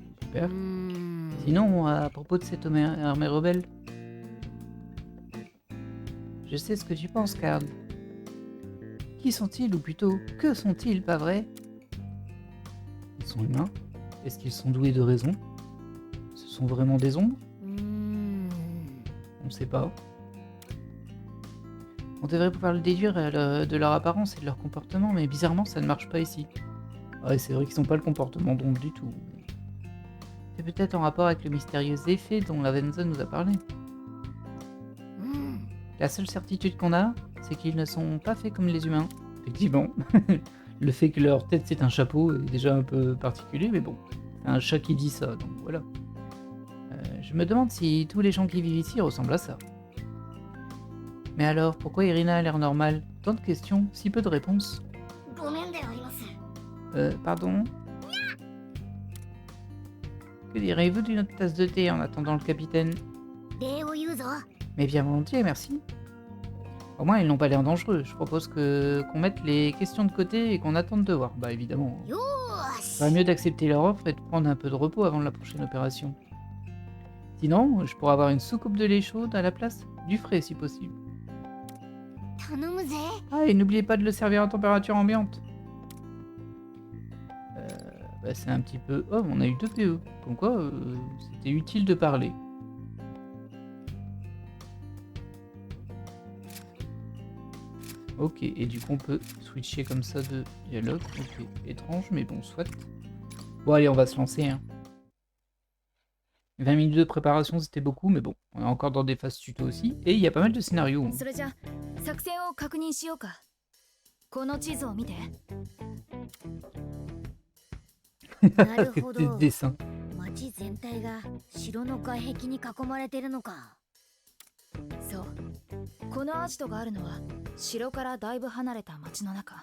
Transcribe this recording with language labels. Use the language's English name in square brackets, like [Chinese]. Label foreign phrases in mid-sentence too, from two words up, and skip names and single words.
[French] Super. うーん Sinon, à propos de cette armée rebelle, je sais ce que tu penses, Karl. Qui sont-ils, ou plutôt, que sont-ils, pas vrai? Ils sont humains? Est-ce qu'ils sont doués de raison? Ce sont vraiment des ombres? うーん On ne sait pas. On devrait pouvoir le déduire de leur apparence et de leur comportement, mais bizarrement, ça ne marche pas ici. Ouais, c'est vrai qu'ils n'ont pas le comportement d'ombre du tout. C'est peut-être en rapport avec le mystérieux effet dont Lavenza nous a parlé. [Japanese] うん [French] La seule certitude qu'on a, c'est qu'ils ne sont pas faits comme les humains. Effectivement. Le fait que leur tête c'est un chapeau est déjà un peu particulier, mais bon. C'est un chat qui dit ça, donc voilà. Je me demande si tous les gens qui vivent ici ressemblent à ça. Mais alors, pourquoi Irina a l'air normale? Tant de questions, si peu de réponses. [Japanese] ごめんであります [French] Pardon? Que direz-vous d'une autre tasse de thé en attendant le capitaine? [Japanese] 礼を言うぞ [French] Mais bien volontiers, merci. Au moins, ils n'ont pas l'air dangereux. Je propose qu'on mette les questions de côté et qu'on attende de voir. Bah évidemment. [Japanese] よーし [French] Ça va mieux d'accepter leur offre et de prendre un peu de repos avant la prochaine opération. Sinon, je pourrais avoir une soucoupe de lait chaude à la place. Du frais si possible. [Japanese] 頼むぜ [French] Ah, et n'oubliez pas de le servir à température ambiante. Bah, c'est un petit peu... Oh, on a eu 2 PE. Comme quoi, c'était utile de parler. Ok, et du coup on peut switcher comme ça de dialogue. Ok, étrange, mais bon, soit. Bon, allez, on va se lancer. Hein. 20 minutes de préparation, c'était beaucoup, mais bon, on est encore dans des phases tuto aussi. Et il y a pas mal de scénarios. Hein. [Japanese] それじゃ作戦を確認しようか。この地図を見て。なるほ [French] Des [Japanese] ど [French] dessins. [Japanese] 町全体が城の外壁に囲まれてるのかそう。このアジトがあるのは城からだいぶ離れた町の中。